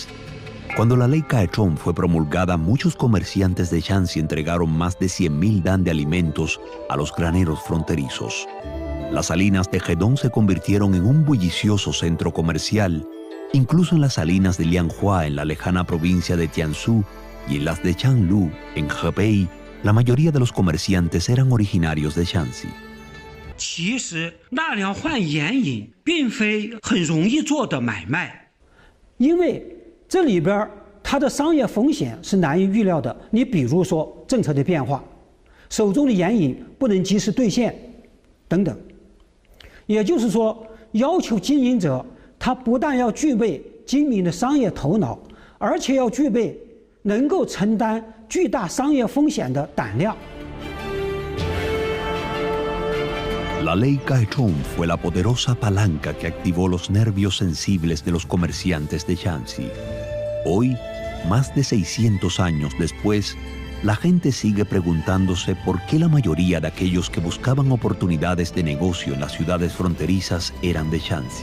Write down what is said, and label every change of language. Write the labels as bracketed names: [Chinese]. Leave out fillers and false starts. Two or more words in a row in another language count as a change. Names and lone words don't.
[Spanish] Cuando la ley Kaechong fue promulgada, muchos comerciantes de Shanxi entregaron más de 100,000 dan de alimentos a los graneros fronterizos. Las salinas de Hedong se convirtieron en un bullicioso centro comercial. Incluso en las salinas de Lianhua, en la lejana provincia de Jiangsu, y en las de Changlu, en Hebei, la mayoría de los comerciantes eran originarios de Shanxi. [Chinese] 其实纳凉换眼影并非很容易做的买卖，因为这里边它的商业风险是难以预料的。你比如说政策的变化，手中的眼影不能及时兑现，等等。也就是说，要求经营者他不但要具备精明的商业头脑，而且要具备能够承担巨大商业风险的胆量。 [Spanish] La ley Kaechong fue la poderosa palanca que activó los nervios sensibles de los comerciantes de Shanxi. Hoy, más de 600 años después, la gente sigue preguntándose por qué la mayoría de aquellos que buscaban oportunidades de negocio en las ciudades fronterizas eran de Shanxi.